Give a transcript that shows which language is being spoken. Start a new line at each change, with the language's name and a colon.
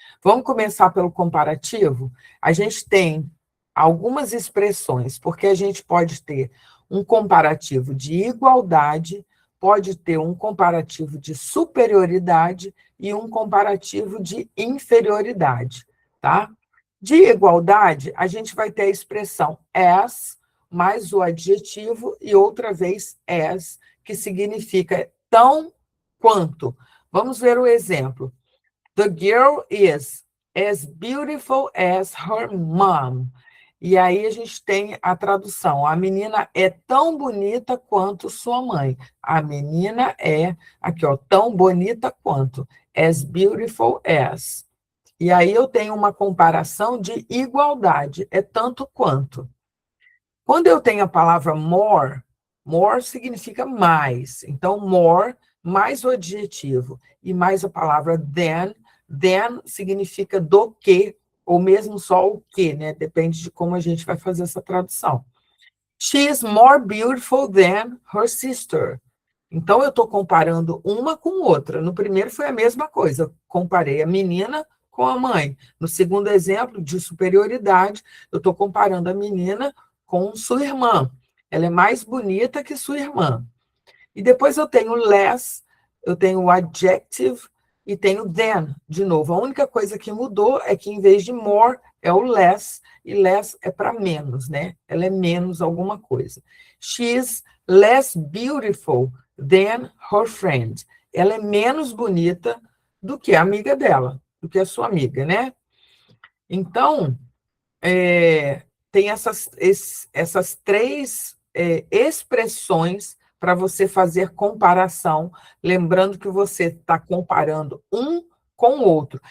Portuguese: Vamos começar pelo comparativo? A gente tem algumas expressões, porque a gente pode ter um comparativo de igualdade, pode ter um comparativo de superioridade e um comparativo de inferioridade, tá? De igualdade, a gente vai ter a expressão as, mais o adjetivo, e outra vez as, que significa tão quanto. Vamos ver o exemplo.
English: The girl is as beautiful as her mom.
Portuguese: E aí a gente tem a tradução. A menina é tão bonita quanto sua mãe. A menina é, aqui, ó, tão bonita quanto.
English: As beautiful as.
Portuguese: E aí eu tenho uma comparação de igualdade. É tanto quanto. Quando eu tenho a palavra more, more significa mais. Então, more, mais o adjetivo, e mais a palavra than significa do que, ou mesmo só o que, né? Depende de como a gente vai fazer essa tradução.
English: She is more beautiful than her sister.
Portuguese: Então, eu estou comparando uma com outra. No primeiro foi a mesma coisa. Eu comparei a menina com a mãe. No segundo exemplo, de superioridade, eu estou comparando a menina com sua irmã. Ela é mais bonita que sua irmã. E depois eu tenho less, eu tenho o adjective e tenho than, de novo. A única coisa que mudou é que, em vez de more, é o less, e less é para menos, né? Ela é menos alguma coisa.
English: She's less beautiful than her friend.
Portuguese: Ela é menos bonita do que a amiga dela, do que a sua amiga, né? Então, tem essas 3 expressões para você fazer comparação, lembrando que você está comparando um com o outro.